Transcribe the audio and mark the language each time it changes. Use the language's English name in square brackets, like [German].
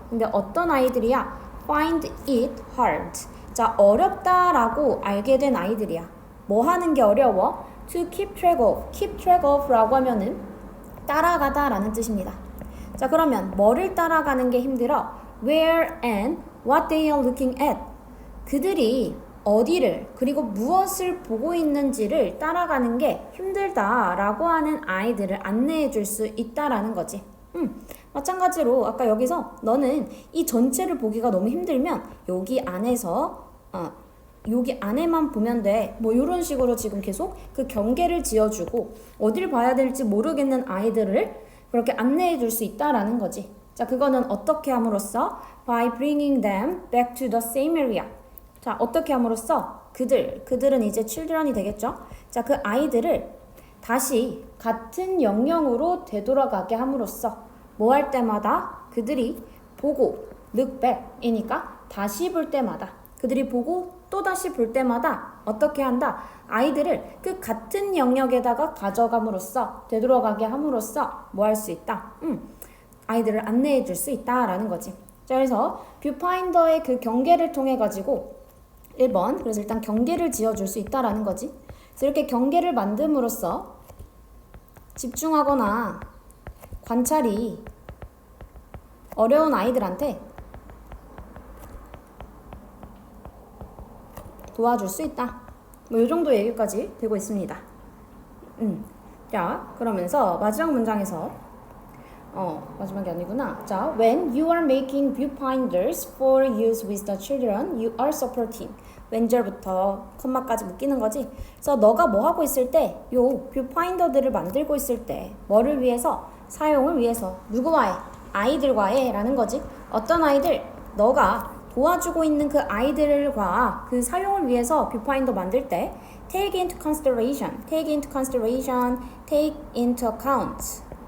[Korean] 근데 어떤 아이들이야? [English] Find it hard. [Korean] 자, 어렵다라고 알게 된 아이들이야. 뭐 하는 게 어려워? [English] To keep track of. [Korean] keep track of라고 하면은 따라가다라는 뜻입니다. 자, 그러면 뭐를 따라가는 게 힘들어? [English] Where and what they are looking at. [Korean] 그들이 어디를 그리고 무엇을 보고 있는지를 따라가는 게 힘들다라고 하는 아이들을 안내해 줄 수 있다라는 거지. 마찬가지로 아까 여기서 너는 이 전체를 보기가 너무 힘들면 여기 안에서 여기 안에만 보면 돼. 뭐 이런 식으로 지금 계속 그 경계를 지어주고 어딜 봐야 될지 모르겠는 아이들을 그렇게 안내해 줄 수 있다라는 거지. 자, 그거는 어떻게 함으로써? [English] By bringing them back to the same area. [Korean] 자, 어떻게 함으로써? 그들은 이제 children이 되겠죠? 자, 그 아이들을 다시 같은 영역으로 되돌아가게 함으로써 뭐 할 때마다 그들이 보고 look back이니까 다시 볼 때마다 그들이 보고 또 다시 볼 때마다 어떻게 한다? 아이들을 그 같은 영역에다가 가져감으로써 되돌아가게 함으로써 뭐 할 수 있다? 아이들을 안내해 줄 수 있다라는 거지. 자, 그래서 뷰파인더의 그 경계를 통해 가지고 1번 그래서 일단 경계를 지어줄 수 있다라는 거지. 그래서 이렇게 경계를 만듦으로써 집중하거나 관찰이 어려운 아이들한테 도와줄 수 있다. 뭐 이 정도 얘기까지 되고 있습니다. 자, 그러면서 마지막 문장에서 마지막이 아니구나. [English] 자, when you are making viewfinders for use with the children, you are supporting. [Korean] 왼절부터 컴마까지 묶이는 거지. 그래서 너가 뭐 하고 있을 때, 요 뷰파인더들을 만들고 있을 때, 뭐를 위해서? 사용을 위해서. 누구와의? 아이들과의 라는 거지. 어떤 아이들? 너가 도와주고 있는 그 아이들과 그 사용을 위해서 뷰파인더 만들 때 [English] take into consideration, take into consideration, take into account.